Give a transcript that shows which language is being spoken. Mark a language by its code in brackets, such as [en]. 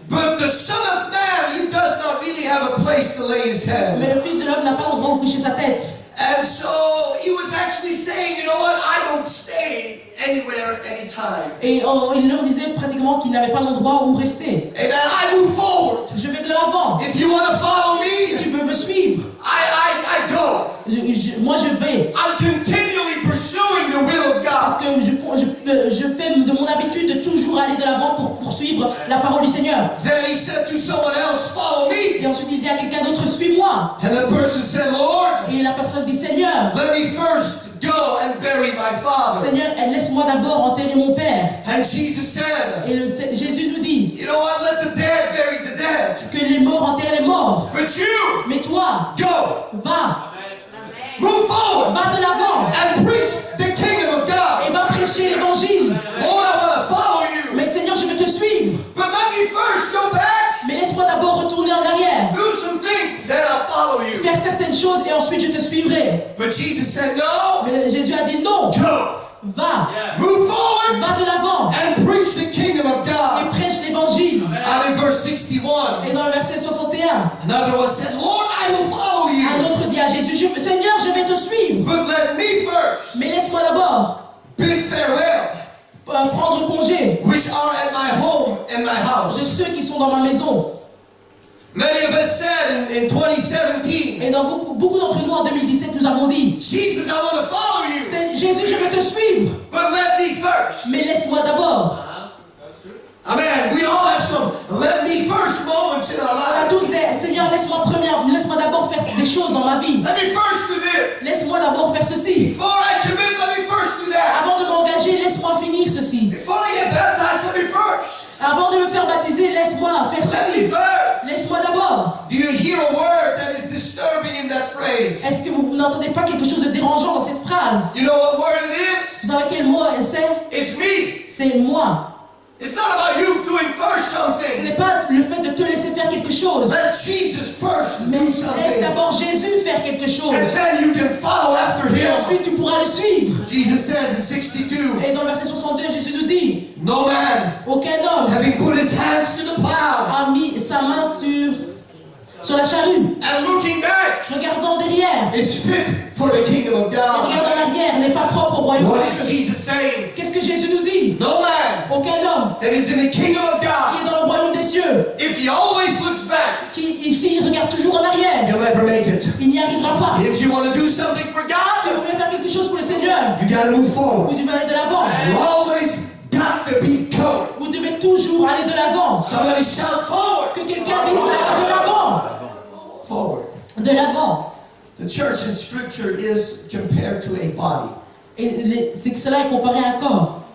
[en] But the Son of Man, he does not really have a place to lay his head. [fr] Mais le Fils de l'homme n'a pas d'endroit où coucher sa tête. [en] And so he was actually saying, you know what, I don't stay anywhere, anytime. [fr] Et il leur disait pratiquement qu'il n'avait pas d'endroit où rester. [en] Amen. I move forward. [fr] Je vais de l'avant. [en] If you want to follow [fr] Si [en] me, [fr] tu veux me suivre, [en] I go. [fr] moi je vais. [en] I'm continually pursuing the will of [fr] Parce [en] God. [fr] que je fais de mon habitude de toujours aller de l'avant pour poursuivre la parole du Seigneur. [en] Then he said to someone else, follow me. [fr] Et ensuite il dit à quelqu'un d'autre, suis-moi. [en] And the person said, Lord, [fr] Et la personne dit, Seigneur, [en] let me first go and bury my father. [fr] Seigneur, laisse-moi d'abord enterrer mon père. [en] And Jesus said, [fr] Et Jésus nous dit [en] you know what, let the dead bury the dead. [fr] que les morts enterrent les morts. [en] But you, [fr] Mais toi, [en] go, [fr] va, [en] move forward, [fr] va de l'avant [en] and preach the kingdom of God. [fr] et va prêcher l'évangile. [en] Lord, I want to follow you. [fr] Mais Seigneur, je veux te suivre. [en] But let me first go back, [fr] Mais laisse-moi d'abord retourner en arrière. [en] do some things, then I'll [fr] faire certaines choses et ensuite je te suivrai. [en] But Jesus said, no, [fr] Mais Jésus a dit non, [en] go, [fr] va, [en] move forward [fr] va de l'avant [en] and preach the kingdom of [fr] et [en] God. [fr] prêche l'évangile. [en] And in verse 61, [fr] Et dans le verset 61, [en] another one said, Lord, I will follow [fr] un [en] you, [fr] autre dit à Jésus, Seigneur, je vais te suivre, [en] but let me first [fr] mais laisse-moi d'abord [en] bid farewell, [fr] prendre congé [en] which are at my home and my [fr] de [en] house. [fr] ceux qui sont dans ma maison. [en] Many of us said in 2017, [fr] Et dans beaucoup d'entre nous en 2017, nous avons dit, [en] Jesus, I want to follow you, [fr] Jésus, je vais te suivre, [en] but let me first. [fr] mais laisse-moi d'abord. [en] Amen. We all have some let me first moments in our [fr] On a [en] lives. [fr] tous des, Seigneur, laisse-moi d'abord faire des choses dans ma vie. [en] Let me first do this. [fr] Laisse-moi d'abord faire ceci. [en] Before I commit, let me first do that. [fr] Avant de m'engager, laisse-moi finir ceci. [en] Before I get baptized, let me first. [fr] Avant de me faire baptiser, laisse-moi faire [en] Let me [fr] ceci. [en] first. [fr] Laisse-moi d'abord. [en] Do you hear a word that is disturbing in that phrase? [fr] Est-ce que vous n'entendez pas quelque chose de dérangeant dans cette phrase? [en] You know what word it is? [fr] Vous savez quel mot c'est? [en] It's me. [fr] C'est moi. [en] It's not about you doing first [fr] Ce [en] something. [fr] n'est pas le fait de te laisser faire quelque chose. [en] Let Jesus first [fr] Mais [en] do [fr] laisse [en] something. [fr] d'abord Jésus faire quelque chose. [en] And then you can follow after [fr] Et [en] him. [fr] ensuite tu pourras le suivre. [en] Jesus says in 62, [fr] Et dans le verset 62, Jésus nous dit, [en] no man, [fr] aucun homme [en] having put his hands to the plow [fr] a mis sa main sur la charrue, [en] and looking back, [fr] regardant derrière, [en] is fit for the kingdom of [fr] et [en] God. [fr] regarde en arrière, n'est pas propre au royaume [en] What [fr] de [en] is [fr] Dieu. [en] Jesus saying? [fr] Qu'est-ce que Jésus nous dit? [en] No man [fr] Aucun homme [en] that is in the kingdom of [fr] qui [en] God, [fr] est dans le royaume des cieux, [en] if he always looks back, [fr] s'il regarde toujours en arrière, [en] he'll never make it. [fr] il n'y arrivera pas. [en] If you want to do something for [fr] Si [en] God, [fr] vous voulez faire quelque chose pour le Seigneur, [en] you got to move forward. [fr] vous devez aller de l'avant. [en] You always got to be going. [fr] Vous devez toujours aller de l'avant. [en] Somebody shout forward. [fr] Que quelqu'un dise de l'avant. [en] Forward. [fr] De l'avant. [en] The church in Scripture is compared to a body. [fr] Et c'est que cela est comparé à un corps.